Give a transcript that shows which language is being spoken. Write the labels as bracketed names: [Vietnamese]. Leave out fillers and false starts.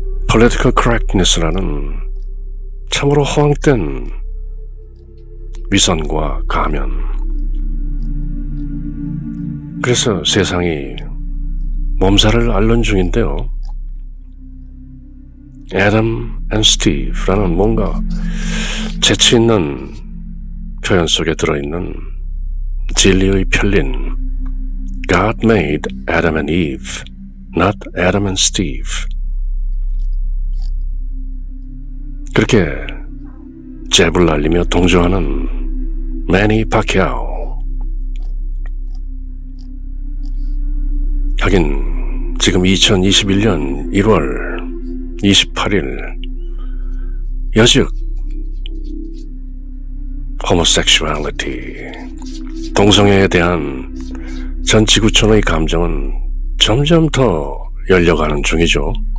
[English] political correctness [Korean] 라는 참으로 허황된 위선과 가면. 그래서 세상이 몸살을 앓는 중인데요. Adam and Steve라는 뭔가 재치 있는 표현 속에 들어있는 진리의 편린 [English] God made Adam and Eve, not Adam and Steve. [Korean] 그렇게 잽을 날리며 동조하는 매니 파키아오. 하긴 지금 2021년 1월 28일 여즉 homosexuality 동성애에 대한 전 지구촌의 감정은 점점 더 열려가는 중이죠.